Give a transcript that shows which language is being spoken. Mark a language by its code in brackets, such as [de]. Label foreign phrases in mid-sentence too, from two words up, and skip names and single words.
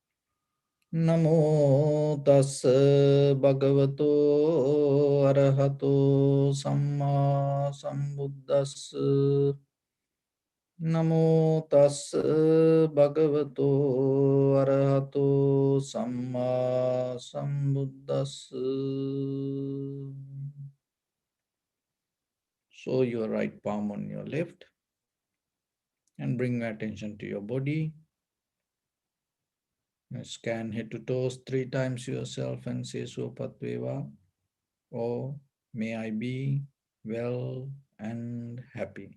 [pi] Namo tassa bhagavato arahato samma sambuddhassa. Namo tassa bhagavato arahato samma sambuddhassa. [en] So your right palm on your left and bring your attention to your body. Scan head to toes 3 times yourself and say Sopatveva, or may I be well and happy.